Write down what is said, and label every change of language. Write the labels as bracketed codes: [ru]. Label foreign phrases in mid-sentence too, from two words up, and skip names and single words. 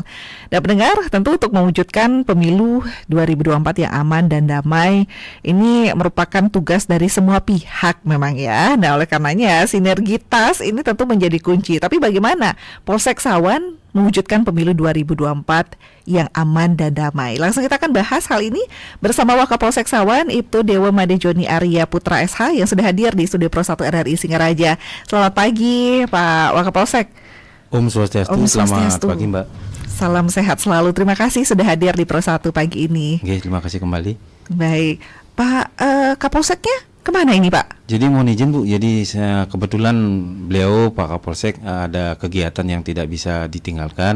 [id] Dan pendengar, tentu untuk mewujudkan pemilu 2024 yang aman dan damai, ini merupakan tugas dari semua pihak memang ya. Nah, oleh karenanya sinergitas ini tentu menjadi kunci. Tapi bagaimana Polsek Sawan mewujudkan pemilu 2024 yang aman dan damai? Langsung kita akan bahas hal ini bersama Wakapolsek Sawan, Ibtu Dewa Made Joni Arya Putra SH, yang sudah hadir di Studio Pro 1 RRI Singaraja. Selamat pagi Pak Wakapolsek. Om Swastiastu, selamat pagi Mbak. Salam sehat selalu. Terima kasih sudah hadir di Pro 1 pagi ini. Oke, terima kasih kembali. Baik, Pak Kapolseknya kemana ini Pak? Jadi mohon izin Bu, jadi saya kebetulan beliau Pak Kapolsek ada kegiatan yang tidak bisa ditinggalkan.